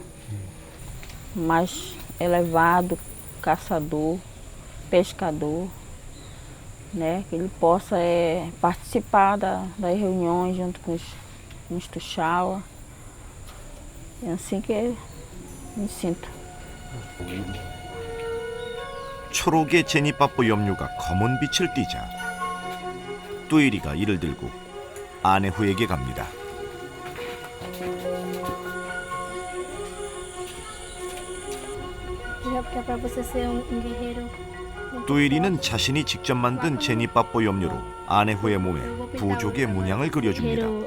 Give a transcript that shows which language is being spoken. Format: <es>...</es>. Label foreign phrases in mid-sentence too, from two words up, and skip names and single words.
<pt>Mais elevado, caçador, pescador, né? Que ele possa participar das reuniões junto com os tuxaua. É assim que eu me sinto.</pt> <ko>초록의 제니빠뽀 염료가 검은 빛을 띠자 뚜이리가 이를 들고 아내후에게 갑니다. 뚜이리는 자신이 직접 만든 제니빠뽀 염료로 아내후의 몸에 부족의 문양을 그려줍니다.</ko>